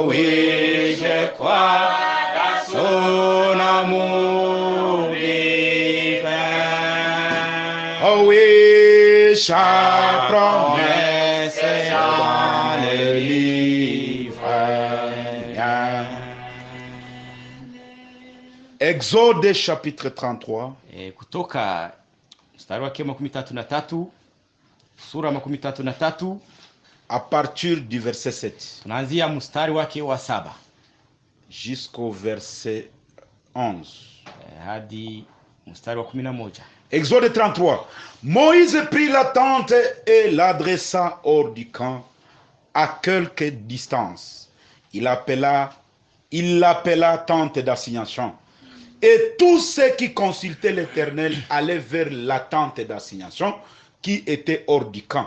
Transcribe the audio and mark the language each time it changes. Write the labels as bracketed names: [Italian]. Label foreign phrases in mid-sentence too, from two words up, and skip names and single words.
[French] Oui, je crois à son amour divin. oh oui, chaque promesse Promesse est dans le livre. Exode chapitre 33, [Swahili] Kutoka mstari wake 33, sura 33, [French] à partir du verset 7 [Swahili] tunaanzia mstari wake wa 7 [French] jusqu'au verset 11. [Swahili] hadi mstari wa 11. [French] Exode 33. Moïse prit la tente et l'adressa hors du camp, à quelque distance. Il l'appela tente d'assignation. Et tous ceux qui consultaient l'Éternel allaient vers la tente d'assignation qui était hors du camp.